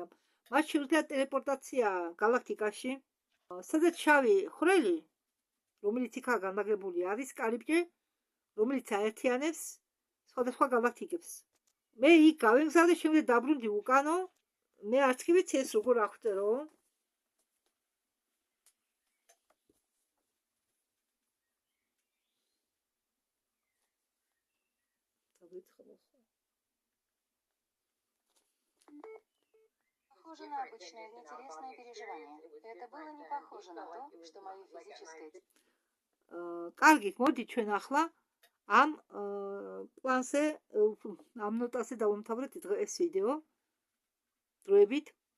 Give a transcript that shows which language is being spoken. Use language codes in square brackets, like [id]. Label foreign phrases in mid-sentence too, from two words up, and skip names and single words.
[ka] მას შეუძლია ტელეპორტაცია გალაქტიკაში, სადაც შავი ხვრელი, რომელიც იქაა განლაგებული, არის კარიბჭე, რომელიც აერთიანებს სხვადასხვა გალაქტიკებს. მე იქ გავემგზავრე, შემდეგ დაბრუნდი უკანო. მე არც კი ვიცი ეს როგორ აღწერო. [ru] Похоже на обычное неинтересное переживание. Это было не похоже на то, что мое физическое [ka] კარგი, მოდი ჩვენ ახლა ამ პლანზე, ამ ნოტაზე დავამთავრეთ ეს ვიდეო დროებით.